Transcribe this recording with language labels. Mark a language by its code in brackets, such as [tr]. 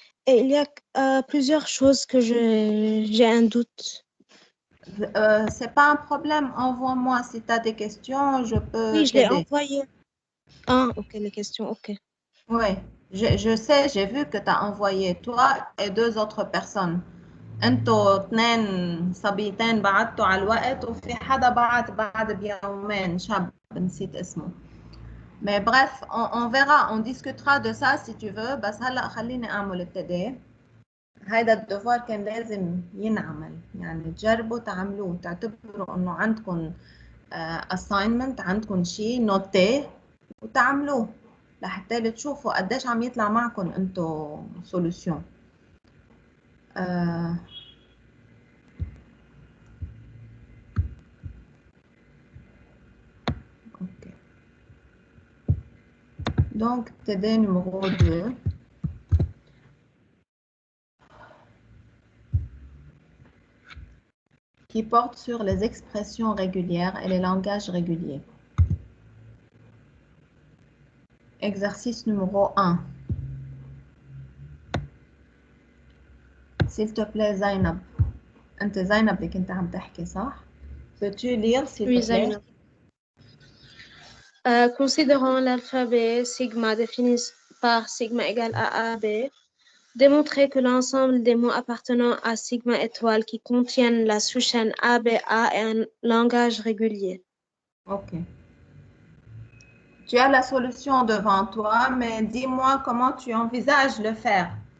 [fr] Et il y a plusieurs choses que j'ai un doute. C'est pas un problème. Envoie-moi si tu as des questions, je peux Oui, je l'ai t'aider. envoyé. Ah, ok, les questions, ok. Oui, je sais, j'ai vu que tu as envoyé toi et 2 autres personnes. [ar] انتوا 2 صبيتين بعتوا على الوقت وفي حدا بعد بيومين شاب نسيت اسمه. [fr] Mais bref, on verra, on discutera de ça si tu veux. [ar] بس هلا خليني اعمل التدي. هيدا الدفوار كان لازم ينعمل، يعني تجربوا تعملوه، تعتبروا انه عندكم assignment، عندكم شيء نوتيه وتعملوه لحتى تشوفوا قديش عم يطلع معكم انتو سولوشن. Ok. [fr] Donc, TD numéro 2. Qui porte sur les expressions régulières et les langages réguliers. Exercice numéro 1. S'il te plaît, Zainab. [ar] أنت زينب اللي كنت عم تحكي صح؟ [fr] Peux-tu lire s'il te plaît? Considérant l'alphabet sigma défini par sigma égale à AB, démontrer que l'ensemble des mots appartenant à sigma étoile qui contiennent la sous-chaîne ABA est un langage régulier. Ok. Tu as la solution devant toi, mais dis-moi comment tu envisages le faire.